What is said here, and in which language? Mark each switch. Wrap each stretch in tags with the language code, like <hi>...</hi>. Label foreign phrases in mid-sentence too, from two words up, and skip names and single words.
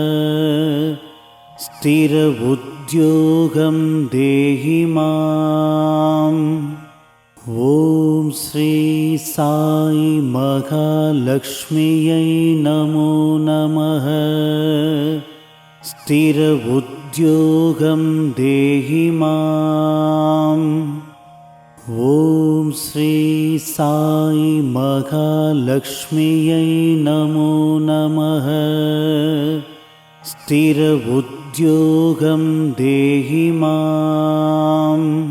<sa>स्थिर उद्योगं देहि माम्. ॐ श्री साई महालक्ष्म्यै नमो नमः. स्थिर उद्योगं स्थिरबुद्ध्योगं देहि माम्। ॐ श्री साई महालक्ष्म्यै नमो नमः। स्थिरबुद्ध्योगं देहि माम्।</sa>